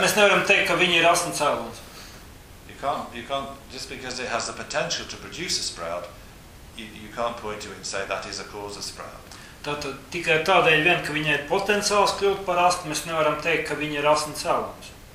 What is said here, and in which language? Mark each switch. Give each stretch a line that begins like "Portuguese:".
Latvian: Mēs nevaram teikt, ka viņi ir asnu cēlons.
English: You can't just because it has the potential to produce a sprout, you can't point to it and say that is a cause of sprout.
Latvian: Tātad tikai tādēļ vien, ka viņai ir potenciāls kļūt par asnu, mēs nevaram teikt, ka viņi ir asnu cēlons.